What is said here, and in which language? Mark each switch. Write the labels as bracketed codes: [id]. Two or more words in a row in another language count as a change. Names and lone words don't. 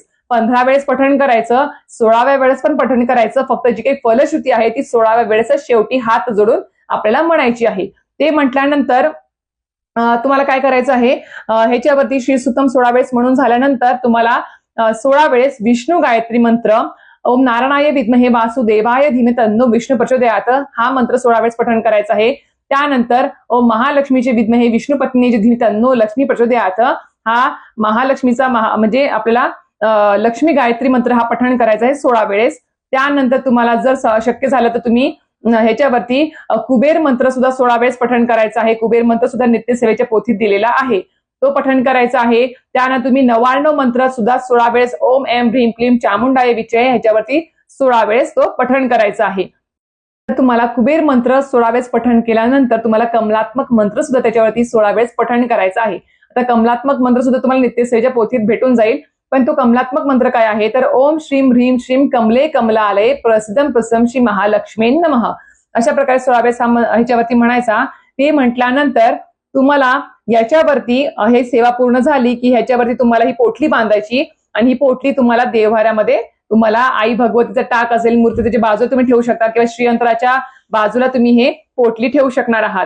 [mr] 15 वेळेस पठण करायचं, 16व्या वेळेस पण पठण करायचं. फक्त जी काही फलश्रुती आहे ती 16व्या वेळेस शेवटी हात जोडून आपल्याला म्हणायची आहे. ते म्हटल्यानंतर तुम्हाला काय करायचं आहे, ह्याच्यावरती श्री सुक्तम 16 वेळेस म्हणून झाल्यानंतर तुम्हाला 16 वेळेस विष्णू गायत्री मंत्र [sa] ओम नारायणाय विद्महे वासुदेवाय धीमहि तन्नो विष्णू प्रचोदयात [mr] हा मंत्र 16 वेळेस पठण करायचा आहे. त्यानंतर [sa] ओम महालक्ष्मीचे विद्महे विष्णू पत्नीचे धीमहि तन्नो लक्ष्मी प्रचोदयात [mr] हा महालक्ष्मीचा म्हणजे आपल्याला लक्ष्मी गायत्री मंत्र हा पठण करायचा आहे 16 वेळेस. त्यानंतर तुम्हाला जर शक्य झालं तर तुम्ही ह्याच्यावरती कुबेर मंत्र सुद्धा 16 वेळेस पठण करायचा आहे. कुबेर मंत्र सुद्धा नित्यसेवेच्या पोथीत दिलेला आहे, तो पठण करायचा आहे. त्यानंतर तुम्ही 99 मंत्र सुद्धा 16 वेळेस [sa] ओम ऐं ह्रीं क्लीं चामुंडाय विचय [mr] ह्याच्यावरती 16 वेळेस तो पठण करायचा आहे. तुम्हाला कुबेर मंत्र 16 वेळेस पठण केल्यानंतर तुम्हाला कमलात्मक मंत्र सुद्धा त्याच्यावरती 16 वेळेस पठण करायचा आहे. आता कमलात्मक मंत्र सुद्धा तुम्हाला नित्यसेवेच्या पोथीत भेटून जाईल, पण तो कमलात्मक मंत्र काय आहे, तर [sa] ओम श्रीं ह्रीं श्रीं कमले कमलालये प्रसिद्धम प्रसम श्री महालक्ष्मी नमः [mr] अशा प्रकारे 16 वेळेस ह्याच्यावरती म्हणायचा. ते म्हटल्यानंतर तुम्हाला याच्यावरती हे सेवा पूर्ण झाली की ह्याच्यावरती तुम्हाला ही पोटली बांधायची आणि ही पोटली तुम्हाला देवघरामध्ये तुम्हाला आई भगवतीचा टाक असेल, मूर्ती त्याच्या बाजूला तुम्ही ठेवू शकता किंवा श्रीयंत्राच्या बाजूला तुम्ही हे पोटली ठेवू शकणार आहात.